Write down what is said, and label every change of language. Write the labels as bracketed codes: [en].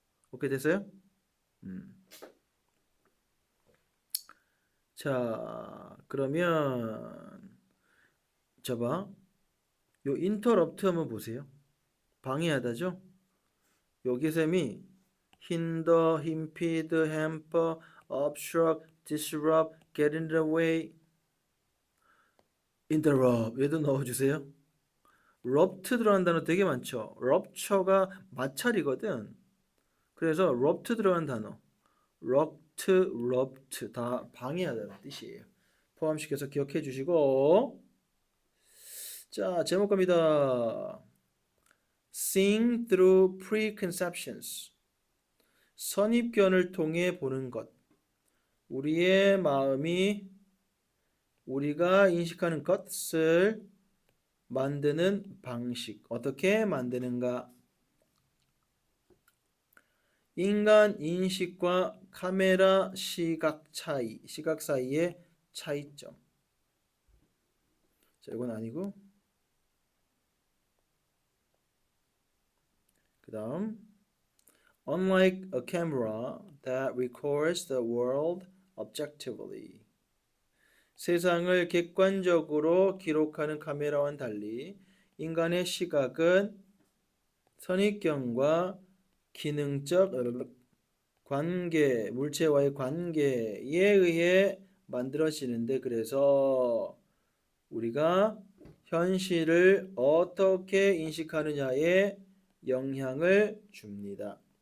[ko] 오케이 됐어요? 자, 그러면 봐. 요 interrupt 한번 보세요. 방해하다죠? 여기 셈이 [en] hinder, impede, hamper, obstruct, disrupt, get in the way, interrupt [ko] 얘도 넣어주세요. rupt 들어간 단어 되게 많죠. rupture가 마찰이거든. 그래서 rupt 들어간 단어 rupt 다 방해하다는 뜻이에요. 포함시켜서 기억해 주시고 자 제목 갑니다. [en] Seeing through preconceptions [ko] 선입견을 통해 보는 것. 우리의 마음이 우리가 인식하는 것을 만드는 방식. 어떻게 만드는가? 인간 인식과 카메라 시각 차이, 시각 사이의 차이점. 자, 이건 아니고. 그 다음. [en] Unlike a camera that records the world objectively. [ko] 세상을 객관적으로 기록하는 카메라와는 달리 인간의 시각은 선입견과 기능적 관계, 물체와의 관계에 의해 만들어지는데 그래서 우리가 현실을 어떻게 인식하느냐에 영향을 줍니다.